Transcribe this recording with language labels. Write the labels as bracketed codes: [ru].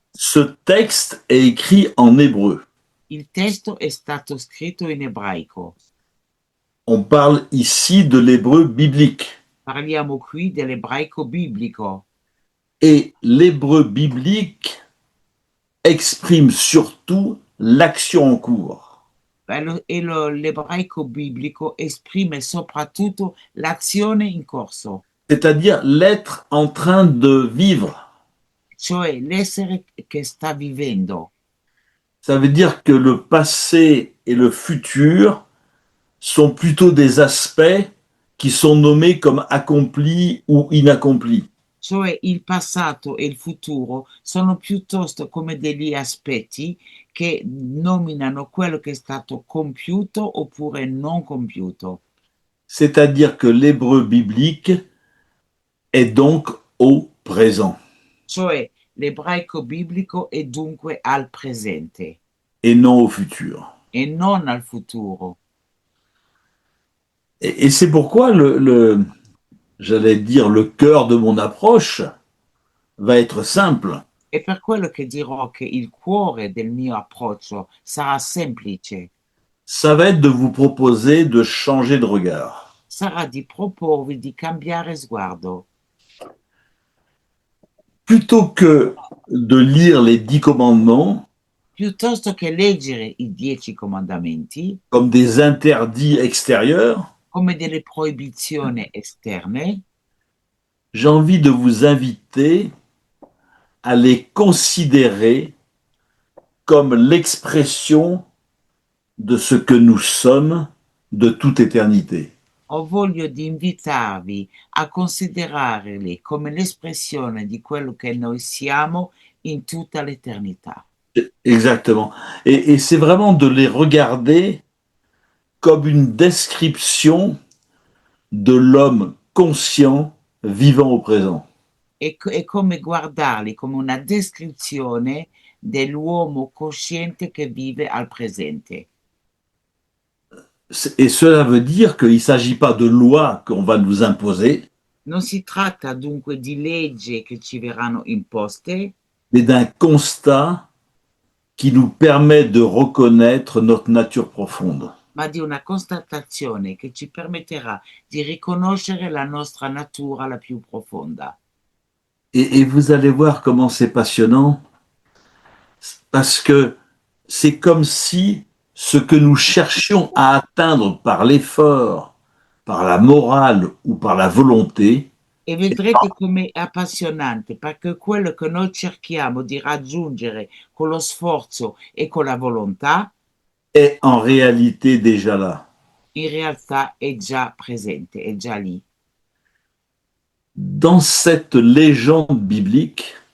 [fr] ce texte est écrit en hébreu. [it] il testo è stato scritto in ebraico. [fr] On parle ici de l'hébreu biblique. [it] Parliamo qui dell'ebraico biblico. [fr] Et l'hébreu biblique exprime surtout l'action en cours. [it] L'ebraico biblico esprime soprattutto l'azione in corso, [fr] C'est-à-dire l'être en train de vivre. [it] cioè l'essere che sta vivendo. [fr] Ça veut dire que le passé et le futur sont plutôt des aspects qui sont nommés comme accomplis ou inaccomplis. [it] Cioè il passato e il futuro sono piuttosto come degli aspetti che nominano quello che è stato compiuto oppure non compiuto. [fr] C'est-à-dire que l'hébreu biblique est donc au présent [it] Cioè l'ebraico biblico è dunque al presente [fr] et non au futur. [it] e non al futuro. [fr] Et c'est pourquoi j'allais dire, le cœur de mon approche va être simple. [it] È per quello che dirò che il cuore del mio approccio sarà semplice, [fr] Ça va être de vous proposer de changer de regard. [it] sarà di proporvi di cambiare sguardo. [fr] Plutôt que de lire les 10 commandements [it] Piuttosto che leggere i 10 comandamenti [fr] comme des interdits extérieurs, [it] come delle proibizioni esterne, [fr] j'ai envie de vous inviter à les considérer comme l'expression de ce que nous sommes de toute éternité. [it] ho voglia di invitarvi a considerarli come l'espressione di quello che noi siamo in tutta l'eternità. [fr] Exactement. Et c'est vraiment de les regarder comme une description de l'homme conscient vivant au présent. [it] È come guardarli come una descrizione dell'uomo cosciente che vive al presente. [fr] Et cela veut dire qu'il ne s'agit pas de lois qu'on va nous imposer, [it] Non si tratta dunque di leggi che ci verranno imposte, [fr] mais d'un constat qui nous permet de reconnaître notre nature profonde. [it] ma di una constatazione che ci permetterà di riconoscere la nostra natura la più profonda. [fr] Et vous allez voir comment c'est passionnant, parce que c'est comme si ce que nous cherchions à atteindre par l'effort, par la morale ou par la volonté, [it] E vedrete come è appassionante, perché quello che noi cerchiamo di raggiungere con lo sforzo e con la volontà, [fr] est en réalité déjà là. [it] in realtà è già presente, è già lì. [fr] Dans cette légende biblique,